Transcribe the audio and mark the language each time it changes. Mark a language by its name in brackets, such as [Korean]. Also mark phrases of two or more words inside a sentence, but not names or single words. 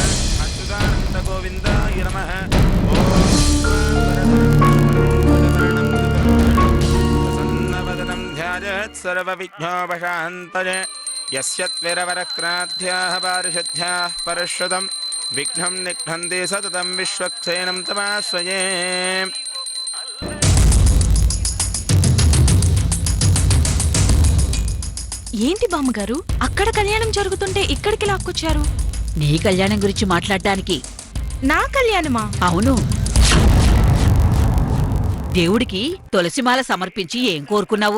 [Sanskrit] अच्युतानंद गोविंदाय नमः। ओम प्रसन्नवदनं ध्यायेत् सर्वविघ्नोपशान्तये। यस्य त्वरवरक्राध्याः पारिषद्याः परश्रुतं विघ्नं निघ्नन्ति सततं विश्वक्सेनं तमाश्रये। [Telugu] ఏంటి బామ్మగారు, అక్కడ కళ్యాణం జరుగుతుంటే ఇక్కడికి లాక్కొచ్చారు? నీ కళ్యాణం గురించి మాట్లాడటానికి. నా కళ్యాణమా? అవును. దేవుడికి తులసిమాల సమర్పించి ఏం కోరుకున్నావు?